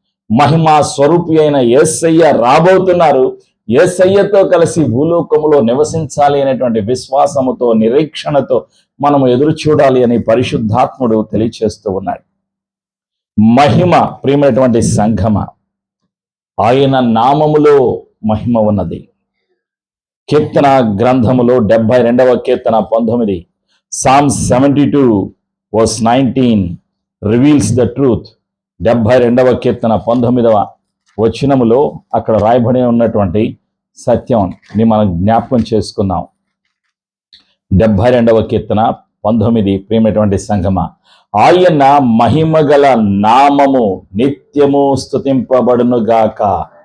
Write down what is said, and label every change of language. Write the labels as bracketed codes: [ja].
[te] మహిమ స్వరూపి అయిన యేసయ్య రాబోతున్నారు, యేసయ్యతో కలిసి భూలోకములో నివసించాలి అనేటువంటి విశ్వాసముతో, నిరీక్షణతో మనము ఎదురు చూడాలి అని పరిశుద్ధాత్ముడు తెలియచేస్తూ ఉన్నాడు. మహిమ, ప్రియమైనటువంటి సంఘమ, ఆయన నామములో మహిమ ఉన్నది. కీర్తన గ్రంథములో 72వ కీర్తన 19, [en] Psalm 72 verse 19 reveals the truth. [te] 72వ కీర్తన 19వ వచనములో అక్కడ రాయబడి ఉన్నటువంటి సత్యాన్ని మనం జ్ఞాపకం చేసుకుందాం. 72వ కీర్తన 19, ప్రియమైనటువంటి సంగమ, ఆయన మహిమగల నామము నిత్యము స్తుతింపబడును గాక.